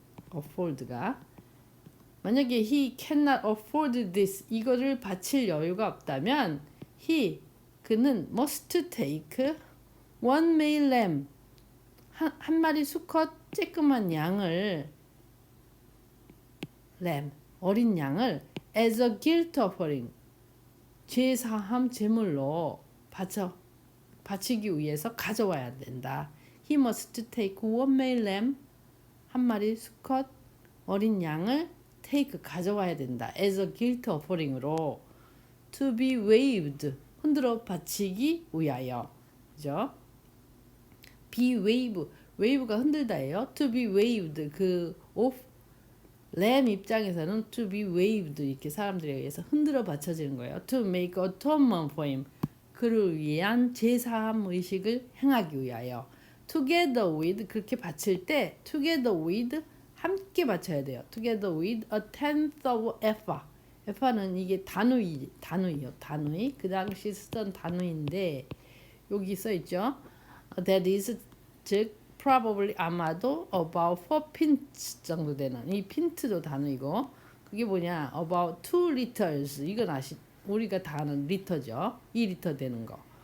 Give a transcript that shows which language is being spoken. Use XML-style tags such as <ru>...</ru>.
<ko>afford가 만약에</ko> <en>he cannot afford this</en> <ko>이거를 바칠 여유가 없다면 그는</ko> <en>must take one male lamb</en> <ko>한 마리 수컷 쬐끄만 양을 lamb 어린 양을</ko> <en>as a guilt offering</en> <ko>죄사함 제물로 바치기 위해서 가져와야 된다.</ko> <en>He must take one male lamb</en> <ko>한 마리 수컷 어린 양을 take 가져와야 된다.</ko> <en>as a guilt offering으로 to be waved</en> <ko>흔들어 바치기 위하여. 그죠? be wave가 흔들다예요.</ko> <en>to be waved</en> <ko>램 입장에서는 to be waved 이렇게 사람들에 의해서 흔들어 바쳐지는 거예요.</ko> <en>to make atonement for him</en> <ko>그를 위한 제사함 의식을 행하기 위하여.</ko> <en>together with</en> <ko>그렇게 바칠 때 together with 함께 바쳐야 돼요.</ko> <en>together with a tenth of ephah</en> <ko>에파는 이게 단위요. 단위. 그 당시 쓰던 단위인데 여기 써 있죠. That is 즉 probably 아마도 about 4 pint 정도 되는 이 핀트도 단위고 그게 뭐냐</ko> <en>about 2 liters</en> <ko>이건 우리가 다 아는 리터죠. 2리터 되는 거.</ko>